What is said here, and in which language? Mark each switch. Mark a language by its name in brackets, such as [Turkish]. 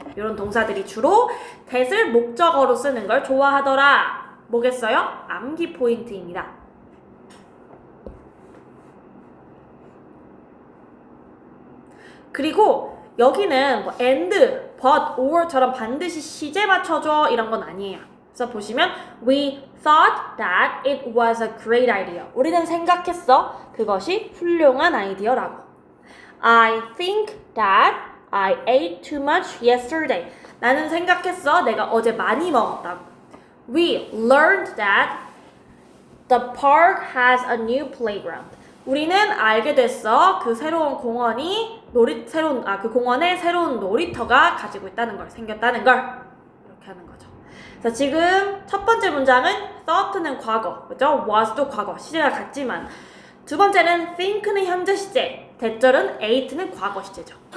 [Korean] 이런 동사들이 주로 that을 목적어로 쓰는 걸 좋아하더라. 뭐겠어요? 암기 포인트입니다. 그리고 여기는 뭐 and, but, or처럼 반드시 시제 맞춰줘 이런 건 아니에요. 그래서 보시면 [English] we thought that it was a great idea. [Korean] 우리는 생각했어. 그것이 훌륭한 아이디어라고. [English] I think that I ate too much yesterday. [Korean] 나는 생각했어. 내가 어제 많이 먹었다고. [English] We learned that the park has a new playground. [Korean] 우리는 알게 됐어. 그 새로운 공원이 그 공원에 새로운 놀이터가 가지고 있다는 걸, 생겼다는 걸. 이렇게 하는 거죠. 자, 지금 첫 번째 문장은 thought는 과거, 그죠? was도 과거, 시제가 같지만 두 번째는 think는 현재 시제, 대절은 ate는 과거 시제죠.